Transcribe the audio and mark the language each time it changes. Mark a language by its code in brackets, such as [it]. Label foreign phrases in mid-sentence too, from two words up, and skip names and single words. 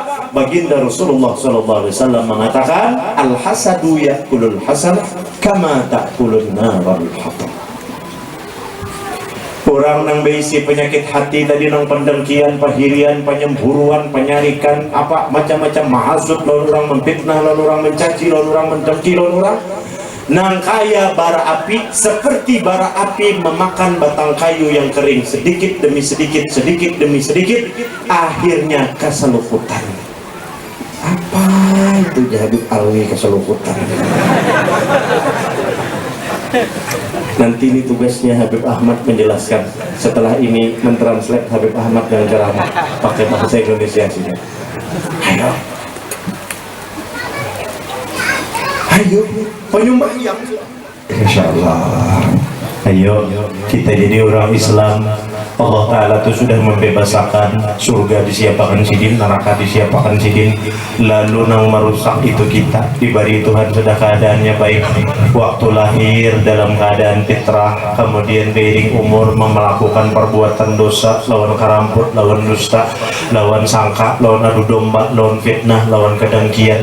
[id] Baginda Rasulullah SAW mengatakan, [ar] الحسد يأكل الحسنات كما تأكل النار الحطب. [bjn] Orang nang berisi penyakit hati tadi nang pendengkian, pahirian, penyemburuan, penyarikan, apa macam-macam mahasud, lalu orang memfitnah, lalu orang mencaci, lalu orang mendengki, lalu orang nang kaya bara api, seperti bara api memakan batang kayu yang kering sedikit demi sedikit, sedikit demi sedikit, akhirnya keseluputan. [id] Apa itu Habib Alwi keseluputan? Nanti ini tugasnya Habib Ahmad menjelaskan. Setelah ini mentranslate Habib Ahmad yang ceramah pakai bahasa Indonesia saja. Ayo, penyembahyang. Insyaallah. Ayo, kita jadi orang Islam. Allah Ta'ala itu sudah membebasakan, surga disiapkan sidin, neraka disiapkan sidin. [bjn] Lalu nang merusak itu kita, diberi Tuhan sudah keadaannya baik, waktu lahir dalam keadaan fitrah, kemudian beiring umur melakukan perbuatan dosa, lawan karamput, lawan dusta, lawan sangka, lawan adu domba, lawan fitnah, lawan kedengkian.